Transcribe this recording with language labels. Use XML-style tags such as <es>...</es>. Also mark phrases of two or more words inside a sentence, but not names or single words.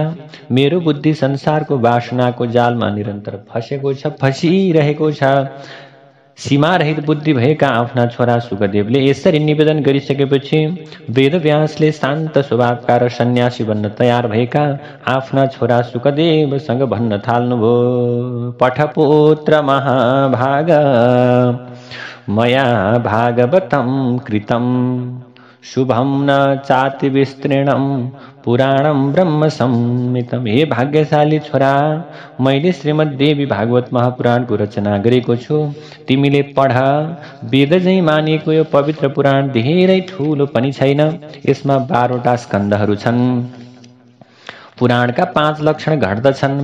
<ne>मेरो बुद्धि संसारको वासनाको जालमा निरन्तर फसेको छ, फसिरहेको छ। सीमारहित बुद्धि भएका आफ्ना छोरा सुकदेवले यसरी निवेदन गरिसकेपछि वेदव्यासले शान्त स्वभावका र सन्यासी बन्न तयार भएका आफ्ना छोरा सुकदेवसँग भन्न थाल्नुभयो।</ne> <sa>पठपुत्र महाभाग मया भागवतं कृतं शुभम न चाति विस्तृणम पुराणम ब्रह्म संहितम।</sa> <ne>हे भाग्यशाली छोरा, मैले श्रीमद्देवी भागवत महापुराणको रचना गरेको छु। तिमीले पढ। वेद झैं मानिएको यो पवित्र पुराण धेरै ठूलो पनि छैन। यसमा 12वटा स्कन्धहरू छन्। पुराणका 5 लक्षण घट्दछन्।</ne>